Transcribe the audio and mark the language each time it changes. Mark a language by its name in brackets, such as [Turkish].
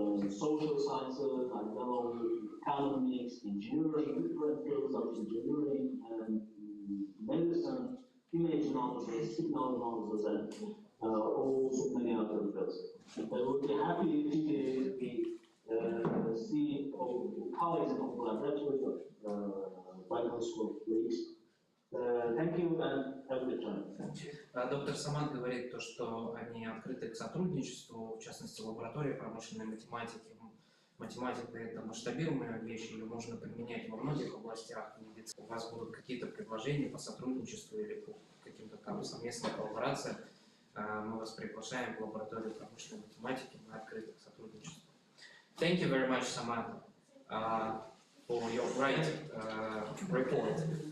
[English] social sciences, I know economics, engineering, different fields of engineering and medicine, image analysis, signal analysis, and also many other fields. I would be happy if we see colleagues in the laboratory of Bible School, please. Thank you and have a good time. [Russian] Доктор Самат говорит то, что они открыты к сотрудничеству, в частности, лаборатория промышленной математики. Математика – это масштабируемая вещь, ее можно применять во многих областях. У вас будут какие-то предложения по сотрудничеству или по каким-то там совместным коллаборациям, мы вас приглашаем в лабораторию промышленной математики, мы открыты к сотрудничеству. [English] Thank you very much, Samat, for your great report.